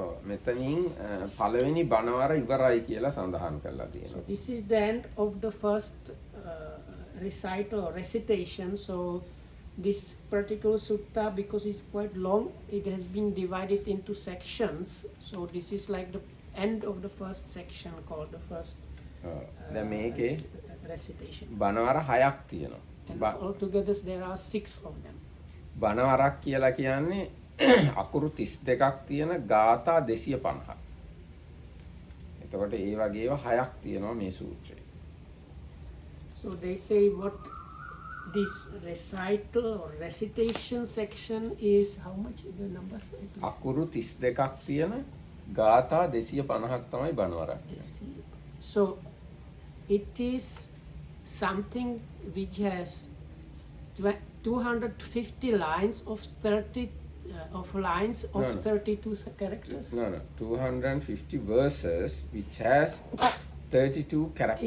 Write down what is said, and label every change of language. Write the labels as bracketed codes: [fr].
[si] මෙතනින් පළවෙනි බණවර ඉවරයි කියලා සඳහන් කරලා තියෙනවා. [en] So this is the end of the first recital or recitation. So this particular sutta, because it's quite long, it has been divided into sections. So this is like the end of the first section called the first [si] දැන් මේකේ [en] recitation. [si] බණවර 6ක් තියෙනවා. [en] And altogether there are 6 of them. [si] බණවරක් කියලා කියන්නේ අකුරු 32ක් තියෙන ගාථා 250ක්. එතකොට ඒ වගේව 6ක් තියෙනවා මේ සූත්‍රේ. [en] So they say what this recital or recitation section is how much the numbers? [si] අකුරු 32ක් තියෙන ගාථා 250ක් තමයි බණවරක් කියන්නේ. [en] So it is something which has 250 lines of 30 of lines of No, no. 32 characters. No, 250 verses which has 32 characters.